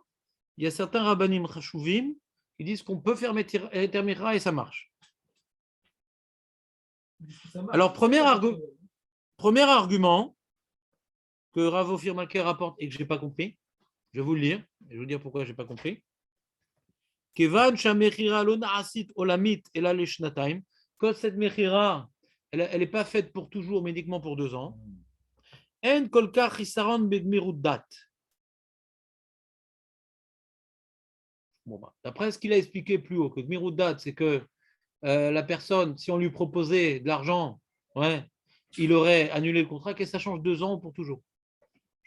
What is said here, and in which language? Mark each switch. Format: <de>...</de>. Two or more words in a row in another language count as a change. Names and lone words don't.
<fr>Il y a certains</fr> <he>רבנים חשובים</he> <fr>qui disent qu'on peut faire</fr> <he>היתר מכירה</he> <fr>et ça marche. Alors, premier argument que Rav Ophir Malka rapporte et que je n'ai pas compris, je vais vous le lire, et je vais vous dire pourquoi je n'ai pas compris.</fr> <he>כיוון שהמכירה לא נעשית עולמית אלא לשנתיים,</he> <fr>que cette Mechira, elle n'est pas faite pour toujours, mais uniquement pour 2 ans.</fr> <he>אין כל כך חיסרון בגמירות דעת.</he> <fr>Bon, d'après ce qu'il a expliqué plus haut, que</fr> <he>גמירות דעת,</he> <fr>c'est que la personne, si on lui proposait de l'argent, ouais, il aurait annulé le contrat, que ça change 2 ans pour toujours.</fr>